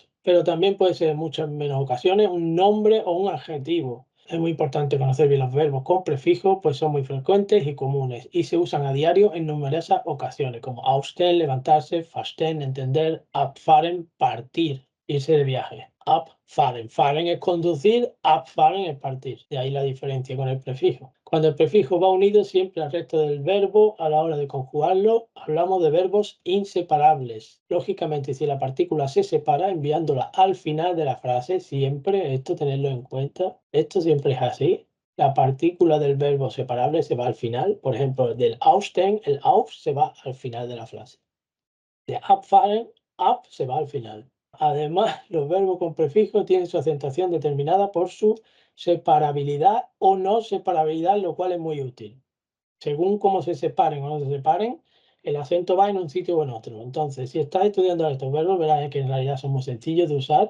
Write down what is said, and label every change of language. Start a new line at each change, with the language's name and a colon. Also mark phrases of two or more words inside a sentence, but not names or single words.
Spanish: Pero también puede ser en muchas menos ocasiones un nombre o un adjetivo. Es muy importante conocer bien los verbos con prefijo, pues son muy frecuentes y comunes y se usan a diario en numerosas ocasiones, como aufstehen, levantarse, verstehen, entender, abfahren, partir, irse de viaje. abfahren. Fahren es conducir, abfahren es partir. De ahí la diferencia con el prefijo. Cuando el prefijo va unido siempre al resto del verbo, a la hora de conjugarlo, hablamos de verbos inseparables. Lógicamente, si la partícula se separa, enviándola al final de la frase, siempre, esto tenerlo en cuenta, esto siempre es así. La partícula del verbo separable se va al final. Por ejemplo, del ausstehen, el auf se va al final de la frase. De abfahren, ab se va al final. Además, los verbos con prefijo tienen su acentuación determinada por su separabilidad o no separabilidad, lo cual es muy útil. Según cómo se separen o no se separen, el acento va en un sitio o en otro. Entonces, si estás estudiando estos verbos, verás que en realidad son muy sencillos de usar.